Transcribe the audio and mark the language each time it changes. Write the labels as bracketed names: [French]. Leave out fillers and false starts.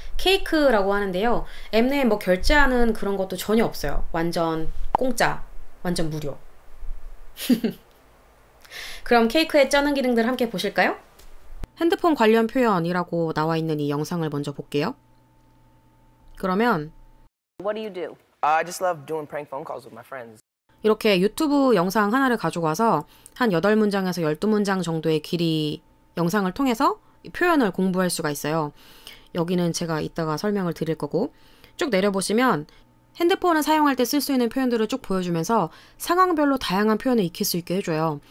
[Korean] 케이크라고 하는데요. 앱 내에 결제하는 그런 것도 전혀 없어요. 완전 공짜, 완전 무료. 그럼 케이크의 쩌는 기능들 함께 보실까요? 핸드폰 관련 표현이라고 나와 있는 이 영상을 먼저 볼게요. 그러면 [English] What do you do? I just love doing prank phone calls with my friends. [Korean] 이렇게 유튜브 영상 하나를 가지고 와서 한 8문장에서 12문장 정도의 길이 영상을 통해서 표현을 공부할 수가 있어요. 여기는 제가 이따가 설명을 드릴 거고 쭉 내려보시면 핸드폰을 사용할 때 쓸 수 있는 표현들을 쭉 보여주면서 상황별로 다양한 표현을 익힐 수 있게 해줘요.